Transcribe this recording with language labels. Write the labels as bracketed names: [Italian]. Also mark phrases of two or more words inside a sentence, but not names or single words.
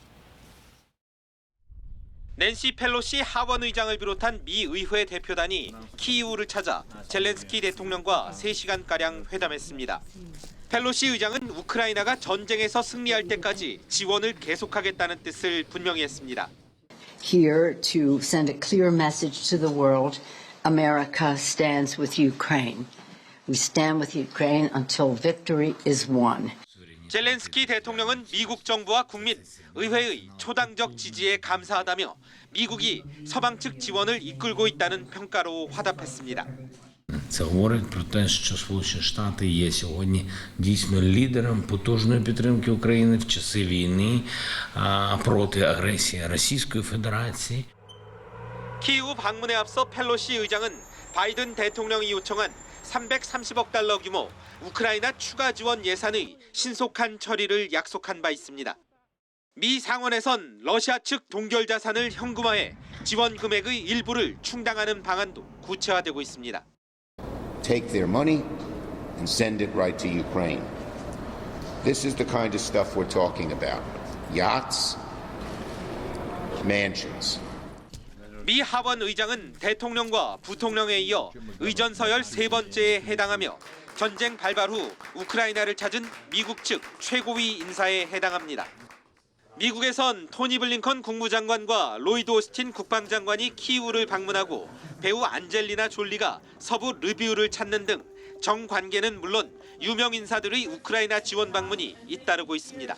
[Korean] 낸시 펠로시 하원 의장을 비롯한 미 의회 대표단이 키이우를 찾아 젤렌스키 대통령과 3시간가량 회담했습니다. 펠로시 의장은 우크라이나가 전쟁에서 승리할 때까지 지원을 계속하겠다는 뜻을 분명히 했습니다. [English] Here to send a clear message to the world, America stands with Ukraine. We stand with Ukraine until victory is won. [Korean] 젤렌스키 대통령은 미국 정부와 국민, 의회의 초당적 지지에 감사하다며 미국이 서방 측 지원을 이끌고 있다는 평가로 화답했습니다. [Ukrainian] Це говорить про те, що Сполучені Штати є сьогодні дійсно лідером потужної підтримки України в часи війни проти агресії Російської Федерації. [Korean] 키이우 방문에 앞서 펠로시 의장은 바이든 대통령이 요청한 330억 달러 규모 우크라이나 추가 지원 예산의 신속한 처리를 약속한 바 있습니다. 미 상원에선 러시아 측 동결 자산을 현금화해 지원 금액의 일부를 충당하는 방안도 구체화되고 있습니다. [English] Take their money and send it right to Ukraine. This is the kind of stuff we're talking about. Yachts, mansions. [Korean] 미 하원 의장은 대통령과 부통령에 이어 의전 서열 3번째에 해당하며 전쟁 발발 후 우크라이나를 찾은 미국 측 최고위 인사에 해당합니다. 미국에선 토니 블링컨 국무장관과 로이드 오스틴 국방장관이 키이우를 방문하고 배우 안젤리나 졸리가 서부 르비우를 찾는 등 정관계는 물론 유명 인사들의 우크라이나 지원 방문이 잇따르고 있습니다.